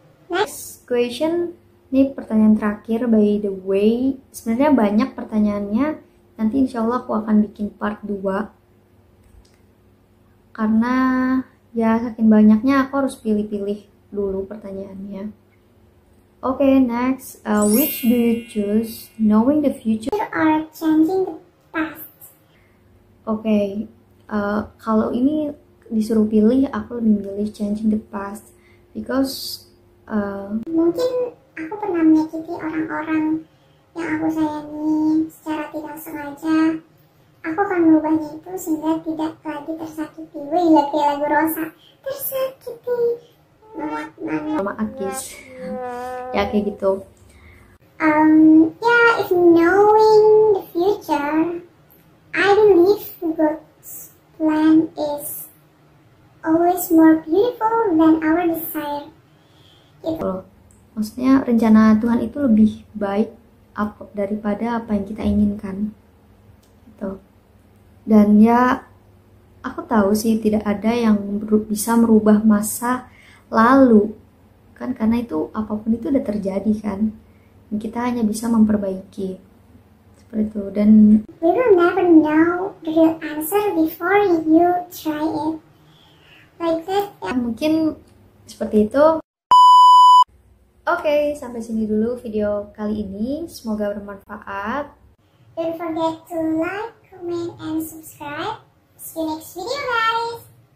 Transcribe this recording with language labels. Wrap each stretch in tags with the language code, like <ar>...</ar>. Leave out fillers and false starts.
<en>Next question,</en> <id>ini pertanyaan terakhir</id> <en>by the way.</en> <id>Sebenarnya banyak pertanyaannya, nanti insya Allah aku akan bikin part 2. Karena ya saking banyaknya aku harus pilih-pilih dulu pertanyaannya.</id> <en>Okay, next, which do you choose, knowing the future Or changing the past?</en> <id>Okay, kalau ini disuruh pilih, aku lebih milih</id> <en>changing the past because</en> <id>Mungkin aku pernah menyakiti orang-orang yang aku sayangi secara tidak sengaja, aku akan merubahnya itu sehingga tidak lagi tersakiti. Wih, lihat kayak lagu Rosa, tersakiti banget. Maaf guys, ya kayak gitu.</id> <en>Yeah, if knowing the future, I believe God's plan is always more beautiful than our desire.</en> <id>Gitu. Maksudnya rencana Tuhan itu lebih baik daripada apa yang kita inginkan. Gitu. Dan ya, aku tahu sih tidak ada yang bisa merubah masa lalu. Kan karena itu apapun itu udah terjadi kan. Dan kita hanya bisa memperbaiki. Seperti itu. Dan</id> <en>we will never know the real answer before you try it. Like that.</en> <id>Mungkin seperti itu. Oke, sampai sini dulu video kali ini. Semoga bermanfaat.</id> <en>Don't forget to like, comment, and subscribe. See you next video, guys.</en>